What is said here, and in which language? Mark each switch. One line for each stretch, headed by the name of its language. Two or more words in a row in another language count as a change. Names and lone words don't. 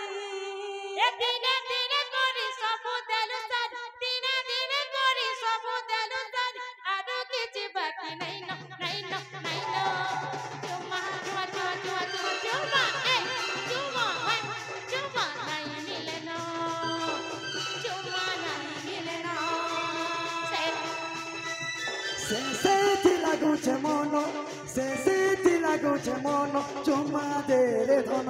Bangla: এ দিনে দিনে করি সব দেল সারি দিনে দিনে করি সব দেল সারি আর কিছু বাকি নাই না নাই না নাই না চুমা চুমা চুমা চুমা চুমা চুমা এই চুমা চুমা নাই মিলে না চুমা নাই মিলে না
Odia: ସେ ସେଠି ଲାଗୁଛେ ମନ ସେ ସେଠି ଲାଗୁଛେ ମନ ଚୁମା ଦେରେ ଧନ